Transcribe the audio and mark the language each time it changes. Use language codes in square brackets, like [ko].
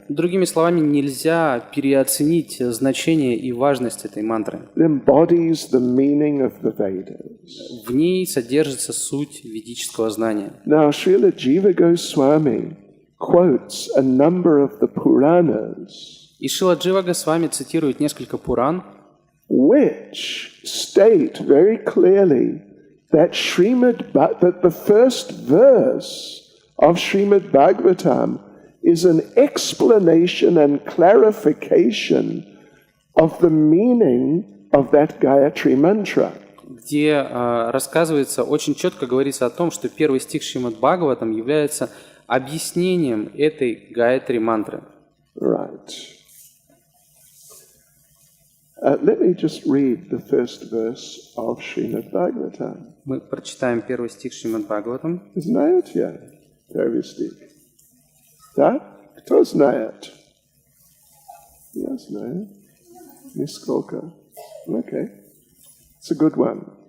[ru] Другими словами, нельзя переоценить значение и важность этой мантры. [en] It embodies the meaning of the Vedas. [ru] В ней содержится суть ведического знания. [en] Now, Srila Jiva Goswami quotes a number of the Puranas, [ru] И Шрила Джива Госвами цитирует несколько Пуран, [en] which state very clearly that that the first verse of Shrimad Bhagavatam is an explanation and clarification of the meaning of that Gayatri mantra. [ru] где рассказывается, очень четко говорится о том, что первый стих Шримад Бхагаватам является объяснением этой Гayatri мантры. [en] Right. Let me just read the first verse of Shrimad Bhagavatam. [ru] Мы прочитаем первый стих Шримад Бхагаватам. Знают я первый стих? Да? Кто знает? Я знаю. Нисколько. [en] Okay. It's a good one.